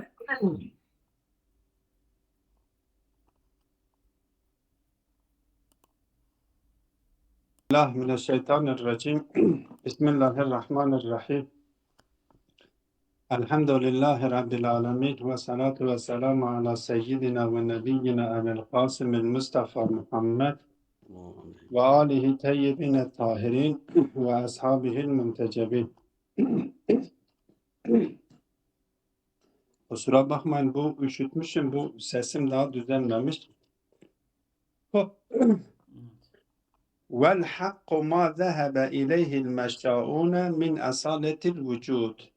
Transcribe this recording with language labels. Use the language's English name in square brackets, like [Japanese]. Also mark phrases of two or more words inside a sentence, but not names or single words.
[Arabic] الله من الشيطان الرجيم بسم الله الرحمن الرحيم الحمد لله رب العالمين والصلاة والسلام على سيدنا ونبينا أبي القاسم المصطفى محمد وآله الطيبين الطاهرين وأصحابه المنتجبين. [Turkish] Kusura bakmayın, bu üşütmüşüm, bu sesim daha düzenlemiş. [Arabic] والحق ما ذهب إليه المشاؤون من أصالة الوجود.